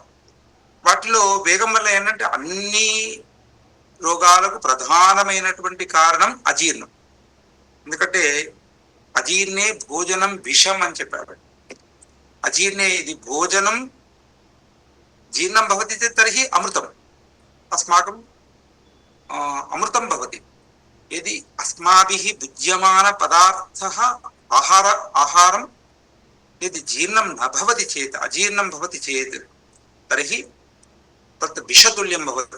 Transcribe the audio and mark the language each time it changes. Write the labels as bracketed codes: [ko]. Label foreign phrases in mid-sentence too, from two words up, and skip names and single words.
[te] వాటిలో వేగం వల్ల ఏంటంటే అన్ని రోగాలకు ప్రధానమైనటువంటి కారణం అజీర్ణం. ఎందుకంటే [sa] అజీర్ణే భోజనం విషం [te] అని చెప్పాడు. [sa] అజీర్ణే ఇది భోజనం జీర్ణం భవతి తర్హి అమృతం అస్మాకం అమృతం భవతి. यदि अस्माभिः भुज्यमान पदार्थः आहारं यदि जीर्णं न भवति चेत्, अजीर्णं भवति चेत् तर्हि तत् विषतुल्यं भवति.